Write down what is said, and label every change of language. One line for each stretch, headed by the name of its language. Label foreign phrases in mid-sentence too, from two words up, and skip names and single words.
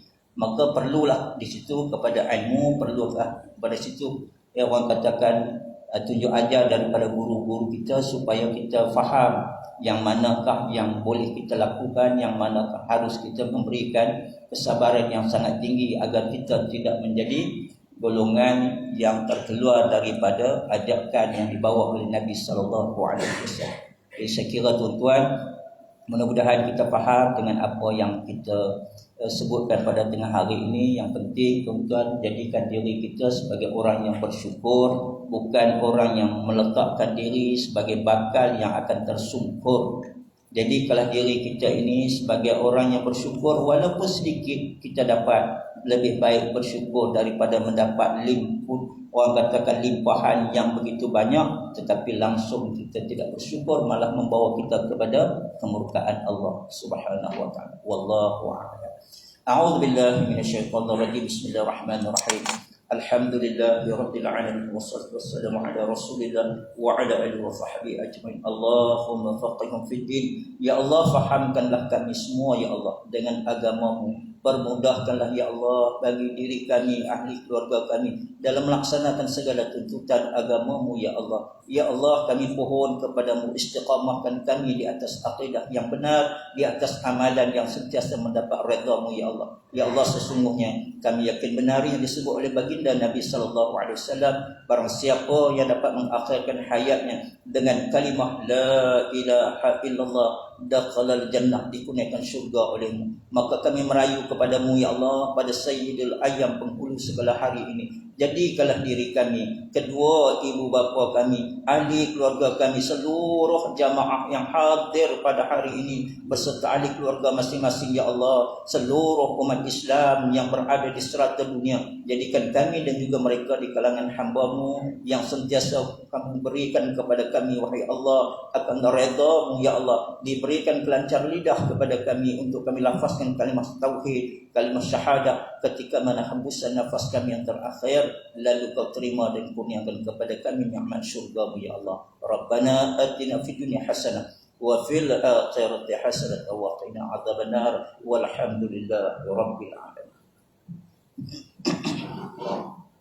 Malay: Maka perlulah di situ kepada ilmu, perlulah pada situ orang katakan tunjuk ajar daripada guru-guru kita supaya kita faham yang manakah yang boleh kita lakukan, yang manakah harus kita memberikan kesabaran yang sangat tinggi agar kita tidak menjadi golongan yang terkeluar daripada ajakan yang dibawa oleh Nabi
Arabic: صلى الله عليه وسلم.
Malay: Jadi saya kira tuan-tuan, mudah-mudahan kita faham dengan apa yang kita sebutkan pada tengah hari ini. Yang penting tuan-tuan, jadikan diri kita sebagai orang yang bersyukur, bukan orang yang meletakkan diri sebagai bakal yang akan tersungkur. Jadi kalau diri kita ini sebagai orang yang bersyukur, walaupun sedikit kita dapat, lebih baik bersyukur daripada mendapat orang katakan limpahan yang begitu banyak tetapi langsung kita tidak bersyukur, malah membawa kita kepada kemurkaan
Arabic: الله سبحانه وتعالى. والله أعلم. أعوذ بالله من الشيطان الرجيم. بسم الله الرحمن الرحيم. الحمد لله رب العالمين والصلاة والسلام على رسول الله وعلى آله وصحبه أجمعين. اللهم فقههم في الدين.
Malay: Ya Allah, fahamkanlah kami semua ya Allah dengan agama-Mu. Permudahkanlah ya Allah bagi diri kami, ahli keluarga kami dalam melaksanakan segala tuntutan agama-Mu ya Allah. Ya Allah, kami pohon kepadamu, istiqamahkan kami di atas akidah yang benar, di atas amalan yang sentiasa mendapat redha-Mu ya Allah. Ya Allah, sesungguhnya kami yakin benar yang disebut oleh baginda Nabi
Arabic: صلى الله عليه وسلم,
Malay: barang siapa yang dapat mengakhirkan hayatnya dengan kalimah
Arabic: لا إله إلا الله دخل الجنة,
Malay: dikurniakan syurga olehmu. Maka kami merayu kepadamu ya Allah, pada
Arabic: سيد الأيام,
Malay: penghulu segala hari ini. Jadikanlah diri kami, kedua ibu bapa kami, ahli keluarga kami, seluruh jamaah yang hadir pada hari ini beserta ahli keluarga masing-masing ya Allah, seluruh umat Islam yang berada di serata dunia. Jadikan kami dan juga mereka di kalangan hamba-Mu yang sentiasa Kamu berikan kepada kami wahai Allah akan redha-Mu ya Allah. Diberikan kelancar lidah kepada kami untuk kami lafazkan kalimah tauhid, kalimah syahadah ketika mana hembusan nafas kami yang terakhir, lalu Kau terima dan kurniakan kepada kami nikmat syurga-Mu ya Allah.
Arabic: ربنا آتنا في الدنيا حسنة وفي الآخرة حسنة وقنا عذاب النار والحمد لله رب العالمين.